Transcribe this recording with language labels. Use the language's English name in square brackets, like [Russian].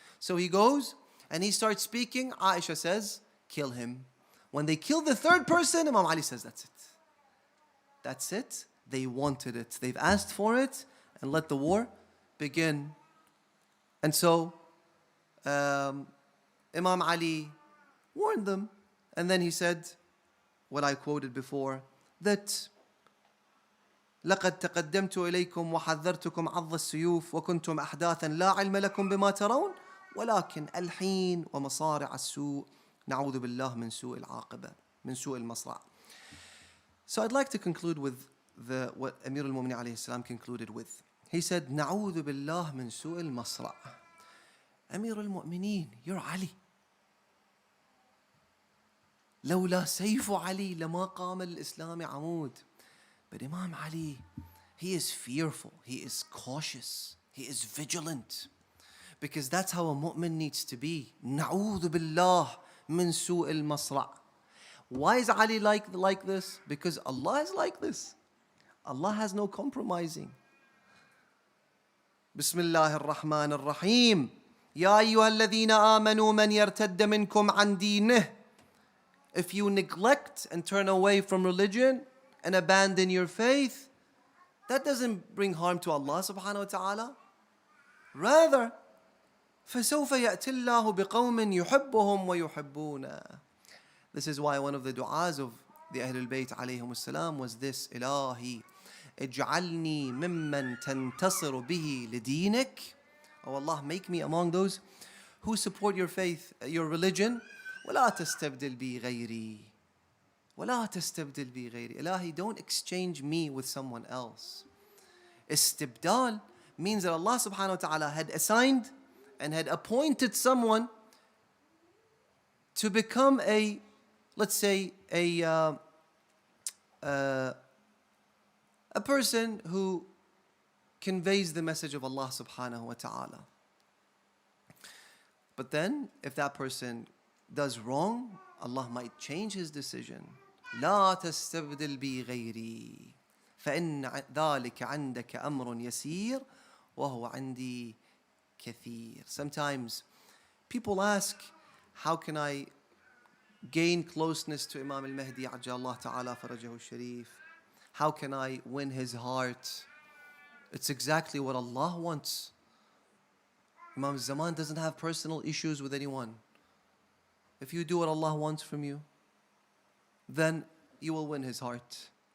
[English] So he goes and he starts speaking. Aisha says, kill him. When they kill the third person, Imam Ali says, that's it. That's it. They wanted it. They've asked for it, and let the war begin. And so Imam Ali warned them. And then he said what I quoted before, that [Arabic] لقد تقدمت إليكم وحذرتكم عض السيوف وكنتم أحداثا لا علم لكم بما ترون ولكن الحين ومصارع السوء نعوذ بالله من سوء العاقبة من سوء المصرع. [English] So I'd like to conclude with what Amir al-Mu'minin alayhi salam concluded with. He said, [Arabic] نعوذ بالله من سوء المصرع. [English] Amir al-Mu'minin, you're Ali. [Arabic] لولا سيف علي لما قام الإسلام عمود. [English] But Imam Ali, he is fearful, he is cautious, he is vigilant. Because that's how a mu'min needs to be. [Arabic] نعوذ بالله من سوء المصرع. [English] Why is Ali like this? Because Allah is like this. Allah has no compromising. [Arabic] بسم الله الرحمن الرحيم. يا أيها الذين آمنوا من يرتد منكم عن دينه. [English] If you neglect and turn away from religion and abandon your faith, that doesn't bring harm to Allah subhanahu wa ta'ala. [Arabic] Rather, فَسَوْفَ يَأْتِ اللَّهُ بِقَوْمٍ يُحِبُّهُمْ وَيُحِبُّونَ. [English] This is why one of the du'as of the Ahlul Bayt alayhim salam was this, [Arabic] إلهي اجعلني ممن تنتصر به لدينك. [English] Oh Allah, make me among those who support your faith, your religion. [Arabic] ولا تستبدل بي غيري. ولا تستبدل بي غيري. [English] Ilahi, don't exchange me with someone else. Istibdal means that Allah subhanahu wa ta'ala had assigned and had appointed someone to become a, let's say, a person who conveys the message of Allah subhanahu wa ta'ala. But then, if that person does wrong, Allah might change his decision. [Arabic] لا تستبدل بي غيري فإن ذلك عندك أمر يسير وهو عندي كثير. [English] Sometimes people ask, how can I gain closeness to Imam al-Mahdi [Arabic] عجل تعالى فرجه الشريف? [English] How can I win his heart? It's exactly what Allah wants. Imam al-Zaman doesn't have personal issues with anyone. If you do what Allah wants from you, then you will win his heart.